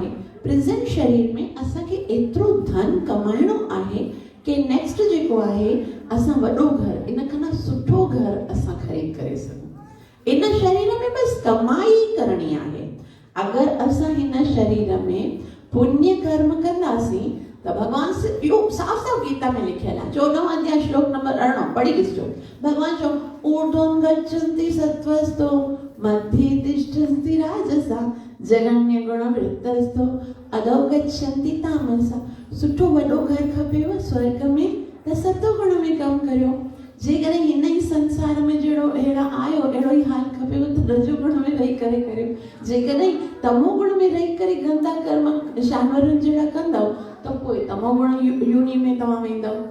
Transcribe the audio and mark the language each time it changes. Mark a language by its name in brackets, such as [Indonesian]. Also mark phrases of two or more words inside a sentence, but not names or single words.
[Sindhi] प्रेज़ेंट शरीर में असांखे एतिरो धन कमाइणो आहे कि नेक्स्ट जेको आहे असां वॾो घर, इन खां सुठो घर असां ख़रीद करे सघूं। इन शरीर में बसि कमाई करणी आहे। अगरि असां हिन शरीर में पुण्य कर्म कंदासीं त भगवान से इहो साफ़ साफ़ गीता में लिखियल आहे 14 अध्याय श्लोक नंबर 18 पढ़ी ॾिसजो। [Sanskrit] भगवान चयो ऊर्ध्वं गच्छन्ति सत्त्वस्तो मध्ये तिष्ठन्ति राजसा जगन्य गुण वृत्तस्तो अधो गच्छन्ति तामसा। [Sindhi] सुठो वॾो घर खपेव स्वर्ग में त सतो गुण में कमु करियो। जेकॾहिं हिन ई संसार में जहिड़ो अहिड़ा आयो अहिड़ो ई हाल खपेव त रजो गुण में रही करे करियो। जेकॾहिं तमो गुण में रही करे गंदा कर्म जानवरनि जहिड़ा कंदव त पोइ तमो गुण योनि में तव्हां वेंदव।